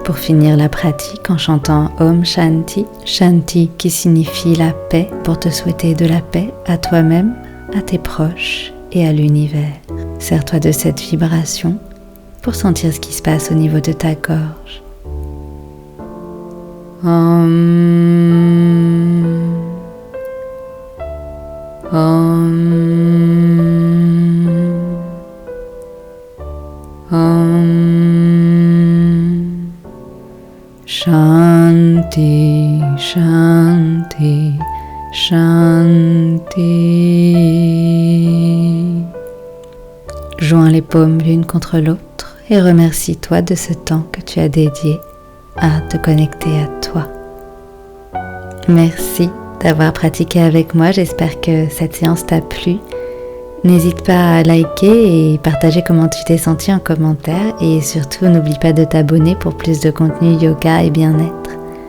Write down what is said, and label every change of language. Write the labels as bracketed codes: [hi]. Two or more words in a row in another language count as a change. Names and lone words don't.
[fr] Pour finir la pratique en chantant [sa] Om Shanti, Shanti [fr] qui signifie la paix, pour te souhaiter de la paix à toi-même, à tes proches et à l'univers. Sers-toi de cette vibration pour sentir ce qui se passe au niveau de ta gorge. [sa] Om. Om. Om. Shanti, Shanti, Shanti. [fr] Joins les paumes l'une contre l'autre et remercie-toi de ce temps que tu as dédié à te connecter à toi. Merci d'avoir pratiqué avec moi, j'espère que cette séance t'a plu. N'hésite pas à liker et partager comment tu t'es senti en commentaire et surtout n'oublie pas de t'abonner pour plus de contenu yoga et bien-être.